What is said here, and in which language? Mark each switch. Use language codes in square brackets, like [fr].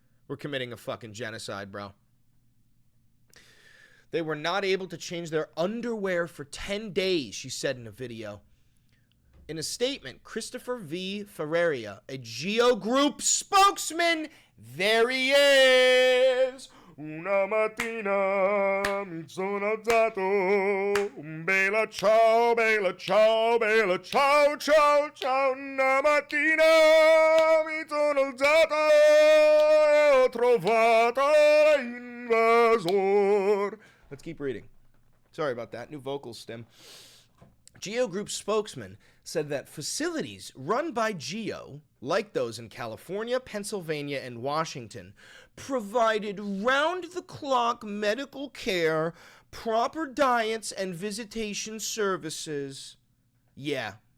[en] We're committing a fucking genocide, bro. They were not able to change their underwear for 10 days, she said in a video. In a statement, Christopher V. Ferreira, a Geo Group spokesman, there he is. [it] Una mattina mi sono alzato, bella ciao, bella ciao, bella ciao, ciao, ciao. Una mattina mi sono alzato e ho trovato l'invasor. [en] Let's keep reading. Sorry about that. New vocal stem. Geo Group spokesman said that facilities run by Geo, like those in California, Pennsylvania, and Washington, provided round-the-clock medical care, proper diets, and visitation services. Yeah.